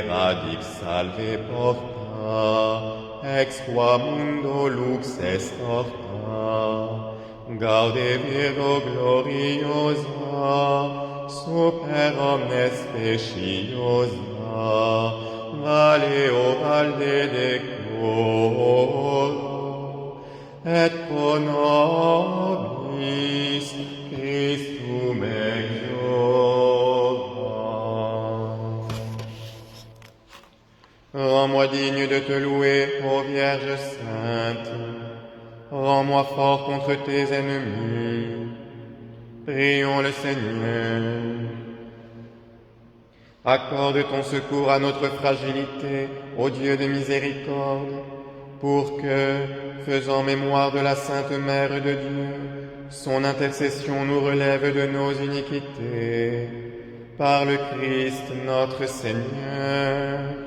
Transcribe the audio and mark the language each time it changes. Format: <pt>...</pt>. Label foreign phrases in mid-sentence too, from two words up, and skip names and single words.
<la>radix, salve porta, ex qua mundo lux est orta, Gaude Virgo gloriosa, super omnes speciosa, Valeo valde decoro, et pro nobis Christum exora.</la> <fr>Rends-moi digne de te louer, ô Vierge sainte. Rends-moi fort contre tes ennemis. Prions le Seigneur. Accorde ton secours à notre fragilité, ô Dieu de miséricorde, pour que, faisant mémoire de la Sainte Mère de Dieu, son intercession nous relève de nos iniquités, par le Christ notre Seigneur.</fr>